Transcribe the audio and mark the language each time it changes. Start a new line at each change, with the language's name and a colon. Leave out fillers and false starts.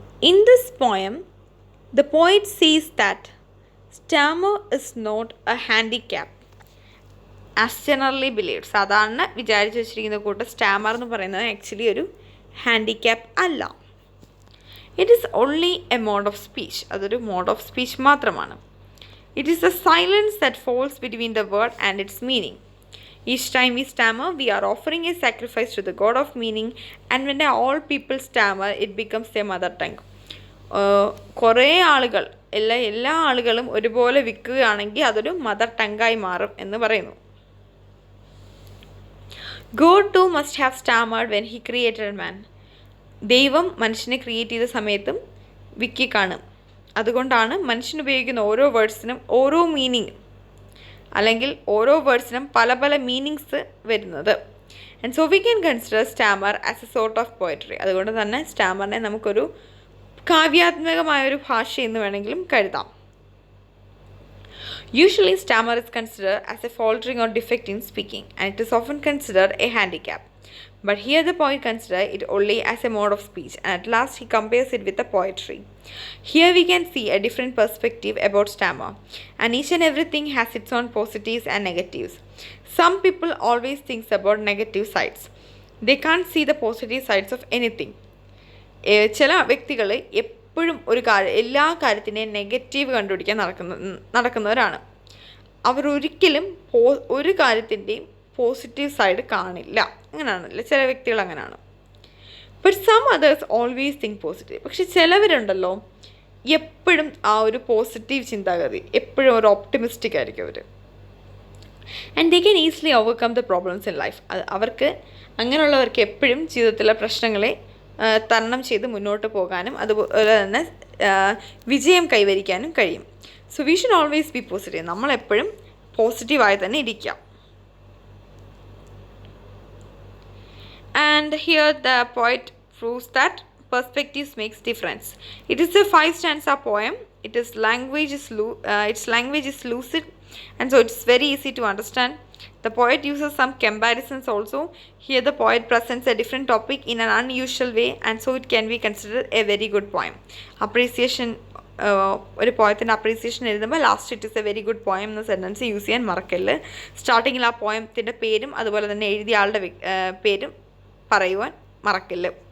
English: In this poem the poet sees that stammer is not a handicap as generally believed.
Malayalam: സാധാരണ വിചാരിച്ചു വെച്ചിരിക്കുന്ന കൂട്ട് സ്റ്റാമർ എന്ന് പറയുന്നത് ആക്ച്വലി ഒരു ഹാൻഡിക്യാപ്പ് അല്ല.
English: It is only a mode of speech.
Malayalam: അതൊരു മോഡ് ഓഫ് സ്പീച്ച് മാത്രമാണ്.
English: It is a silence that falls between the word and its meaning. Each time we stammer, we are offering a sacrifice to the God of meaning, and when all people stammer, it becomes their mother tongue.
Malayalam: കുറേ ആളുകൾ എല്ലാ ആളുകളും ഒരുപോലെ വിൽക്കുകയാണെങ്കിൽ അതൊരു mother ടങ്കായി മാറും എന്ന് പറയുന്നു.
English: God too must have stammered when he created man.
Malayalam: ദൈവം മനുഷ്യനെ ക്രിയേറ്റ് ചെയ്ത സമയത്തും വിക്കി കാണും. അതുകൊണ്ടാണ് മനുഷ്യൻ ഉപയോഗിക്കുന്ന ഓരോ വേർഡ്സിനും ഓരോ മീനിങ്, അല്ലെങ്കിൽ ഓരോ വേർഡ്സിനും പല പല മീനിങ്സ് വരുന്നത്.
English: And so we can consider stammer as a sort of poetry.
Malayalam: അതുകൊണ്ട് തന്നെ സ്റ്റാമറിനെ നമുക്കൊരു കാവ്യാത്മകമായൊരു ഭാഷ എന്ന് വേണമെങ്കിലും കരുതാം.
English: Usually stammer is considered as a faltering or defect in speaking, and it is often considered a handicap. But here the poet considers it only as a mode of speech, and at last he compares it with the poetry. Here we can see a different perspective about stammer, and each and everything has its own positives and negatives. Some people always think about negative sides. They can see the positive sides of anything.
Malayalam: ചില വ്യക്തികൾ എപ്പോഴും എല്ലാ കാര്യത്തിനെയും negative കണ്ടുപിടിക്കാൻ നടക്കുന്നവരാണ്. അവർ ഒരിക്കലും ഒരു കാര്യത്തിൻ്റെയും positive side കാണില്ല. അങ്ങനെയാണല്ലോ ചില വ്യക്തികൾ അങ്ങനെയാണ്.
English: But some others always think positive.
Malayalam: പക്ഷെ ചിലവരുണ്ടല്ലോ എപ്പോഴും ആ ഒരു പോസിറ്റീവ് ചിന്താഗതി, എപ്പോഴും ഒരു ഓപ്റ്റിമിസ്റ്റിക് ആയിരിക്കും അവർ.
English: And they can easily overcome the problems in life.
Malayalam: അവർക്ക് അങ്ങനെയുള്ളവർക്ക് എപ്പോഴും ജീവിതത്തിലെ പ്രശ്നങ്ങളെ തരണം ചെയ്ത് മുന്നോട്ട് പോകാനും അതുപോലെ തന്നെ വിജയം കൈവരിക്കാനും കഴിയും.
English: So we should always be positive.
Malayalam: നമ്മളെപ്പോഴും പോസിറ്റീവായി തന്നെ ഇരിക്കാം.
English: And here the poet proves that perspectives makes difference. It is a 5 stanza poem. Its language is lucid, and so it's very easy to understand. The poet uses some comparisons also. Here the poet presents a different topic in an unusual way, and so it can be considered a very good poem.
Malayalam: Appreciation, ഒരു പോയത്തിൻ്റെ appreciation എഴുതുമ്പോൾ last
English: it is a very good poem
Malayalam: എന്ന sentence use ചെയ്യാൻ മറക്കല്ല്. സ്റ്റാർട്ടിങ്ങിൽ ആ പോയത്തിൻ്റെ പേരും അതുപോലെ തന്നെ എഴുതിയ ആളുടെ പേരും പറയുവാൻ മറക്കില്ല.